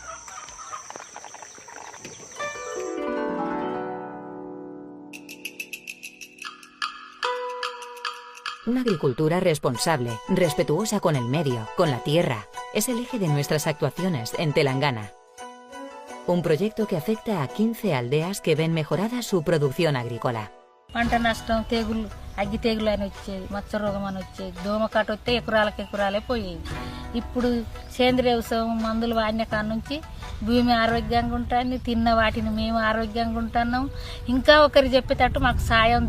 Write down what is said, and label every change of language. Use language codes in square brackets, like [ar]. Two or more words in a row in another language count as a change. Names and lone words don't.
[es] Una agricultura responsable, respetuosa con el medio, con la tierra, es el eje de nuestras actuaciones en Telangana. Un proyecto que afecta a 15 aldeas que ven mejorada su producción agrícola. [te] పంట నష్టం తెగులు అగ్గి తెగులు అని వచ్చేది మచ్చ రోగం అని వచ్చేది దోమకాట వస్తే ఎకరాలే పోయేది ఇప్పుడు సేంద్రియ వ్యవసాయం మందులు వాడిన కాడ నుంచి భూమి ఆరోగ్యంగా ఉంటుంది తిన్న వాటిని మేము ఆరోగ్యంగా ఉంటున్నాం ఇంకా ఒకరు చెప్పేటట్టు మాకు సాయం